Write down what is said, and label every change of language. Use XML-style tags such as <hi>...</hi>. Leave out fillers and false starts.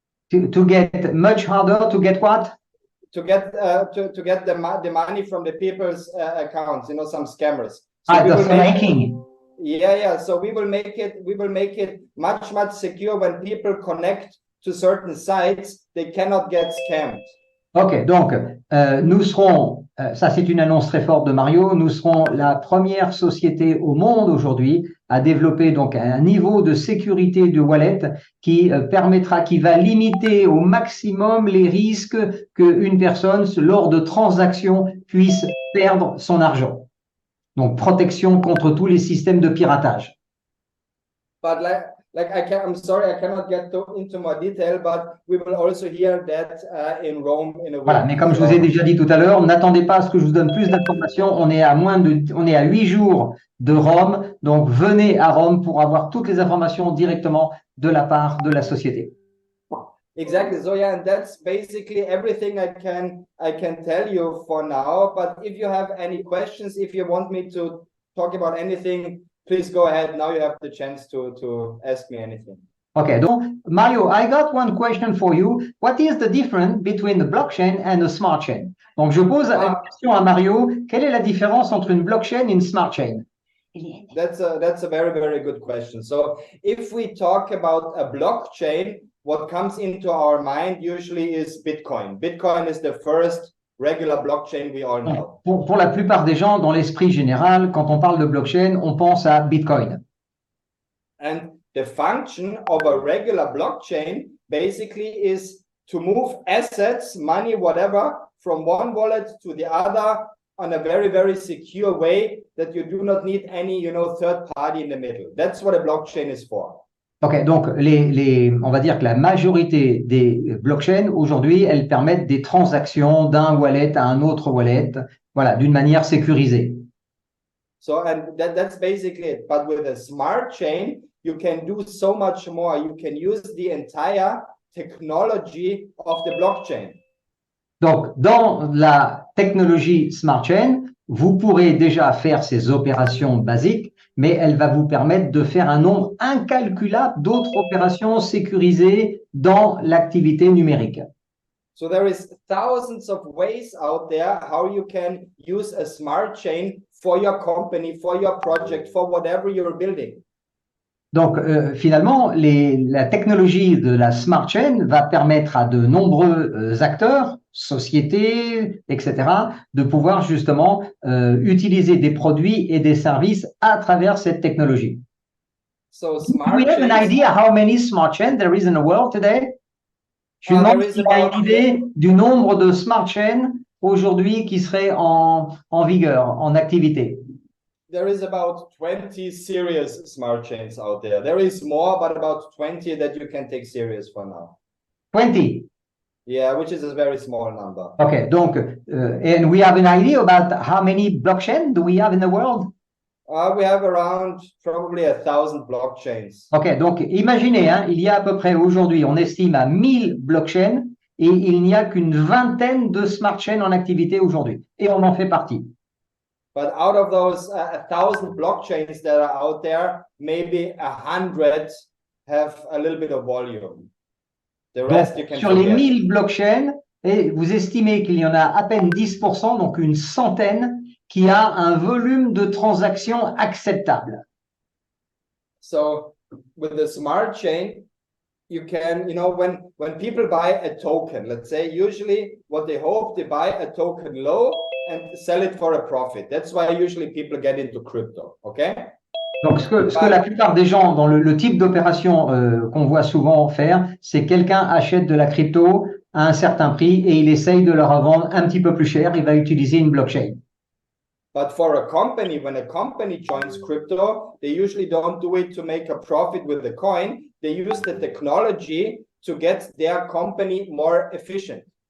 <en>To get much harder to get what? To get the money from the people's accounts, some scammers. So The snaking. Yeah. So we will make it much, much secure when people connect to certain sites, they cannot get scammed.</en> <fr>Ok, donc nous serons, ça c'est une annonce très forte de Mario, nous serons la première société au monde aujourd'hui à développer donc un niveau de sécurité de wallet qui qui va limiter au maximum les risques qu'une personne, lors de transactions, puisse perdre son argent. Donc protection contre tous les systèmes de piratage.</fr> <en>But I'm sorry, I cannot get into more detail, but we will also hear that in Rome in a week.</en> <fr>Voilà, mais comme je vous ai déjà dit tout à l'heure, n'attendez pas à ce que je vous donne plus d'informations. On est à 8 jours de Rome, donc venez à Rome pour avoir toutes les informations directement de la part de la société.</fr> <en>Exactly. So yeah, and that's basically everything I can tell you for now. But if you have any questions, if you want me to talk about anything, please go ahead. Now you have the chance to ask me anything. Okay, donc Mario, I got one question for you. What is the difference between the blockchain and a smart chain?</en> <fr>Donc je pose une question à Mario. Quelle est la différence entre une blockchain et une smart chain?</fr> <en>That's a very, very good question. So if we talk about a blockchain, what comes into our mind usually is Bitcoin. Bitcoin is the first regular blockchain we all know.</en> <fr>Pour la plupart des gens, dans l'esprit général, quand on parle de blockchain, on pense à Bitcoin.</fr> <en>And the function of a regular blockchain basically is to move assets, money, whatever, from one wallet to the other on a very, very secure way that you do not need any, third party in the middle. That's what a blockchain is for.</en> <fr>Ok, donc on va dire que la majorité des blockchains aujourd'hui, elles permettent des transactions d'un wallet à un autre wallet, voilà, d'une manière sécurisée.</fr> <en>So, and that's basically it. But with a smart chain, you can do so much more. You can use the entire technology of the blockchain.</en> <fr>Donc, dans la technologie smart chain, vous pourrez déjà faire ces opérations basiques, mais elle va vous permettre de faire un nombre incalculable d'autres opérations sécurisées dans l'activité numérique.</fr> <en>So there is thousands of ways out there how you can use a smart chain for your company, for your project, for whatever you're building.</en> <fr>Donc, finalement, la technologie de la smart chain va permettre à de nombreux acteurs, sociétés, etc., de pouvoir justement utiliser des produits et des services à travers cette technologie.</fr> <en>So smart Do we have an idea how many smart chains there is in the world today?</en> <fr>Je demande si tu as une idée du nombre de smart chains aujourd'hui qui seraient en vigueur, en activité?</fr> <en>There is about 20 serious smart chains out there. There is more, but about 20 that you can take serious for now. 20. Yeah, which is a very small number. Okay, donc, and we have an idea about how many blockchain do we have in the world? We have around probably 1,000 blockchains.</en> <fr>Ok, donc imaginez, hein, il y a à peu près aujourd'hui, on estime à 1000 blockchains et il n'y a qu'une vingtaine de smart chains en activité aujourd'hui. Et on en fait partie.</fr> <en>But out of those 1,000 blockchains that are out there, maybe 100 have a little bit of volume. The rest you</en> <fr>Donc,</fr> <en>can</en> <fr>sur les</fr> <en>forget.</en> <fr>1000 blockchains, et vous estimez qu'il y en a à peine 10%, donc une centaine, qui a un volume de transactions acceptable.</fr> <en>So with the smart chain, you can, you know, when people buy a token, let's say, usually what they hope, they buy a token low and sell it for a profit. That's why usually people get into crypto, okay?</en> <fr>Donc, ce que la plupart des gens dans le type d'opération qu'on voit souvent faire, c'est quelqu'un achète de la crypto à un certain prix et il essaye de la revendre un petit peu plus cher. Il va utiliser une blockchain.</fr> <en>But for a company, when a company joins crypto, they usually don't do it to make a profit with the coin. They use the technology to get their company more efficient.</en>